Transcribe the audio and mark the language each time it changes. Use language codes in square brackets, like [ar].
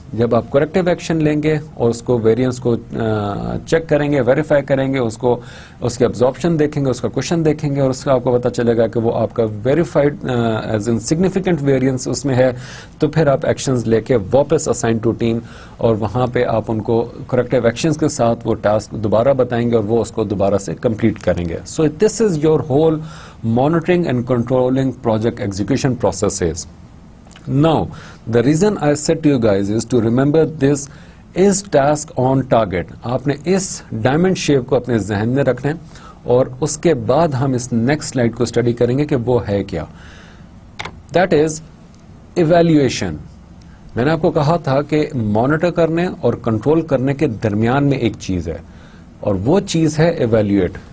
[ur] جب آپ corrective action لیں گے اور اس کو ویریئنس کو چیک کریں گے, ویریفائی کریں گے, اس کو اس کے ابزارپشن دیکھیں گے, اس کا کوشچن دیکھیں گے, اور اس کا آپ کو پتہ چلے گا کہ وہ آپ کا [en] verified as in significant variance [ur] اس میں ہے, تو پھر آپ ایکشنز لے کے واپس اسائن ٹو ٹیم, اور وہاں پہ آپ ان کو کریکٹیو ایکشنز کے ساتھ وہ ٹاسک دوبارہ بتائیں گے اور وہ اس کو دوبارہ سے کمپلیٹ کریں گے. [en] So this is your whole monitoring and controlling project execution processes. Now, the reason I said to you guys is to remember this is task on target. [ur] آپ نے اس ڈائمنڈ شیپ کو اپنے ذہن میں رکھنا ہے, اور اس کے بعد ہم اس نیکسٹ سلائڈ کو اسٹڈی کریں گے کہ وہ ہے کیا. [en] That is evaluation. [ur] میں نے آپ کو کہا تھا کہ مانیٹر کرنے اور کنٹرول کرنے کے درمیان میں ایک چیز ہے, اور وہ چیز ہے ایویلویٹ.